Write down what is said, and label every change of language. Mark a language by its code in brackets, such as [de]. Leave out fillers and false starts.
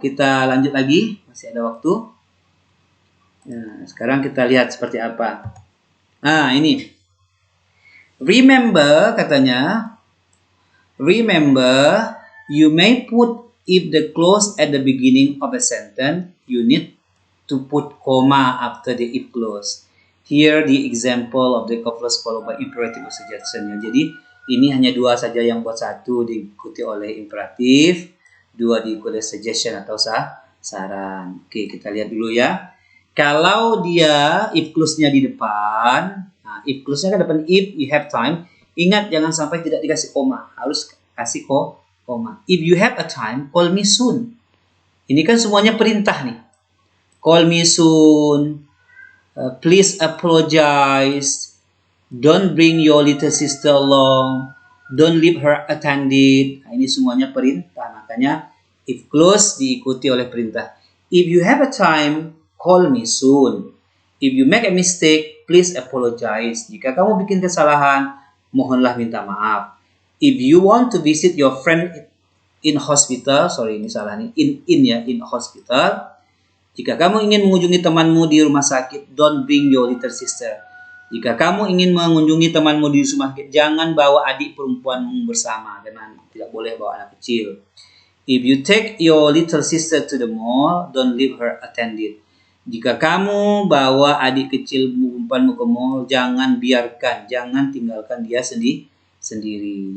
[id] Kita lanjut lagi, masih ada waktu. Nah, sekarang kita lihat seperti apa. Nah, ini. Remember, katanya. [en] Remember, you may put if the clause at the beginning of a sentence, you need to put comma after the if clause. Here the example of the clause followed by imperative or suggestion. [id] Jadi ini hanya 2 saja yang buat, 1 diikuti oleh imperatif, 2 diikuti oleh suggestion atau saran. Oke, kita lihat dulu ya. Kalau dia if clause-nya di depan, nah, if clause-nya kan depan [en] if you have time. [id] Ingat jangan sampai tidak dikasih koma, harus kasih koma. [en] If you have a time, call me soon. [id] Ini kan semuanya perintah nih. [en] Call me soon. Please apologize. Don't bring your little sister along. Don't leave her unattended. [id] Nah, ini semuanya perintah. Makanya if clause diikuti oleh perintah. [en] If you have a time, call me soon. If you make a mistake, please apologize. [id] Jika kamu bikin kesalahan, mohonlah minta maaf. [en] If you want to visit your friend in hospital, [id] sorry ini salah nih, [en] in hospital. [id] Jika kamu ingin mengunjungi temanmu di rumah sakit, [en] don't bring your little sister. [id] Jika kamu ingin mengunjungi temanmu di rumah sakit, jangan bawa adik perempuanmu bersama. Tidak boleh bawa anak kecil. [en] If you take your little sister to the mall, don't leave her unattended. [id] Jika kamu bawa adik kecil perempuanmu ke mall, jangan tinggalkan dia sendiri.